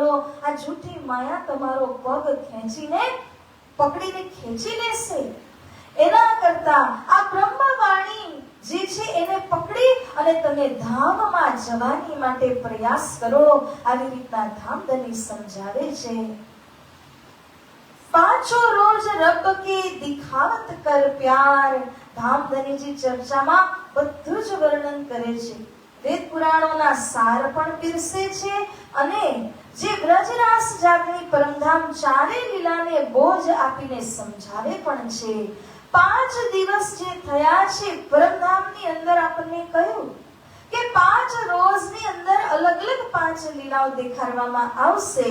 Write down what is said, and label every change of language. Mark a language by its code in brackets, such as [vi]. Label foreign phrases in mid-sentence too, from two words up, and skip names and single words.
[gu] આ જૂઠી માયા તમારો પગ પકડીને ખેંચી લેશે. એના કરતા આ બ્રહ્મવાણી જે છે એને પકડી અને તમે ધામમાં જવાની માટે પ્રયાસ કરો. આવી રીતના ધામધની સમજાવે છે. [hi] पांचों रोज रब की दिखावत कर प्यार. [gu] ધામધનીજી ચર્ચામાં બધું જ વર્ણન કરે છે વેદ પુરાણોના સાર પણ પીરસે છે અને જે બ્રજરાસ જાગની પરમધામ ચારે લીલાને બોજ આપીને સમજાવે પણ છે. 5 દિવસ જે થયા છે પરમધામની અંદર આપણને કહ્યું કે 5 રોજની અંદર અલગ અલગ 5 લીલાઓ દેખાડવામાં આવશે.